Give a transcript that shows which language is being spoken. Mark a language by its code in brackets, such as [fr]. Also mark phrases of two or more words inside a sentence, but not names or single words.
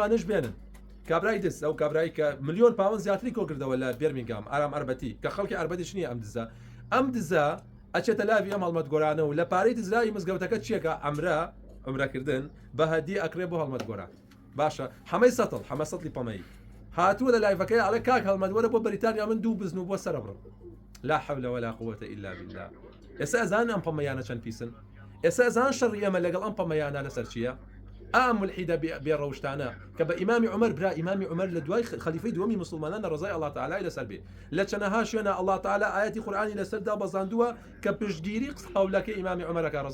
[ckb] دوانش بێنن کابرای دەست ئەو کابرایی کە ملیۆن پاوەند زیاتری کۆکردەوە لە بێرمینگام ئارام ئەربەتی کە خەڵکی ئەربەتیش نییە ئەم دزە ئەچێتە لاوی ئەم هەڵمەت گۆرانە و لە پارەی دزرایی مزگەوتەکە چیەکە ئەمرەکردن بە هەدی ئەکرێ بۆ هەڵمەت گۆران باشە حەمەی سەتڵ حەمە سەتڵی پەمەی هاتووە لە لایڤەکەی ئەڵێ کاک هەڵمەت وەرە بۆ بەریتانیا من دوو بزن و بۆ سەرە بڕم [ar] لا حول ولا قوة إلا بالله [ckb] ئێستا ئەزان ئەم پەمەیانە چەند پیسن ئێستا ئەزان شەڕی ئێمە لەگەڵ ئەم پەمەیانە لەسەر چییە ئام الحیدە بێڕەوشتانە کە بە ئیمامی عومەر برا ئیمامی عومەر لە دوای خەلیفەی دووەمی مسلمانان [ar] ڕزای الله تعالی [ckb] لەسەر بێ لە چەنەها شوێنە [ar] الله تعالی [ckb] ئاەتی قورئانی لەسەردا بەزاندووە کە پشتگیری قەولەکەی ئیمامی عومەرەکە ڕزا